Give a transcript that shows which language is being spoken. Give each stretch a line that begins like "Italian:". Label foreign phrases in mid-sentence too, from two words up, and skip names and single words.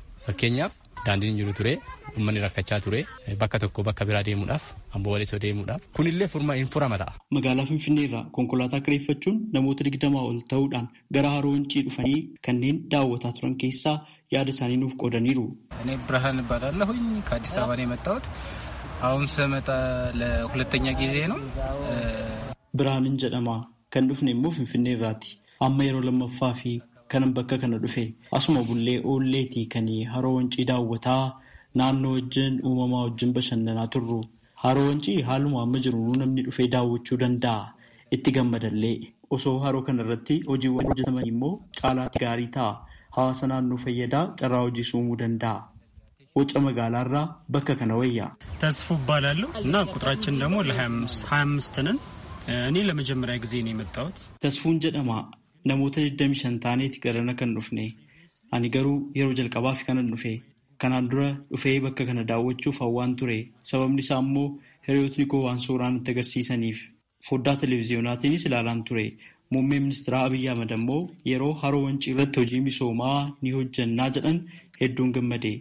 Oromo: Fakkeenyaaf daandiin jiru ture uummanni rakkachaa ture bakka tokko bakka biraa deemuudhaaf amboo walisoo deemuudhaaf kunillee hin furama ta'a. Magaalaa Finfinnee irraa konkolaataa kireeffachuun namoota 20 ol ta'uudhaan gara Haroo Wancii dhufanii kanneen daawwataa turan keessaa yaada isaanii nuuf qoodaniiru.
Amharic: እኔ ብርሃን እባላለሁኝ ከአዲስ አበባ ነው የመጣሁት። አሁን ስመጣ ለሁለተኛ ጊዜ ነው።
Oromo: ብርሃንን jedhama kan dhufne immoo Finfinnee irraati. Amma yeroo lammaffaa fi kanan bakka kana dhufe asuma bullee oolleetii kan Haroo Wancii daawwataa naannoo wajjin uumamaa wajjin bashannanaa turru. Haroo Wancii haaluma amma jiru namni dhufee daawwachuu danda'a. Itti gammadallee osoo haroo kana irratti hojiiwwan hojjetaman immoo caalaatti gaarii ta'a. Hawaasa naannoo fayyadaa carraa hojii uumuu danda'a. Wucca magaalaarraa bakka kana wayyaa.
Amharic: ተስፉ እባላለሁ እና ቁጥራችን ደግሞ ለ25 ነን። እኔ ለመጀመሪያ ጊዜ ነው የመጣሁት።
Oromo: ተስፉን jedhama namoota 25 taaneeti garana kan dhufne. Ani garuu yeroo jalqabaaf kanan dhufe. Kanaan dura dhufee bakka kana daawwachuuf hawwaan ture. Sababni isaa immoo hiriyootni koo waan suuraan itti agarsiisaniif foddaa televezyiyonaatiinis ilaalaan ture. Muummeen ministeera Abiyyi Ahmad immoo yeroo Haroo Wancii irratti hojii misoomaa ni hojjannaa jedhan hedduun gammade.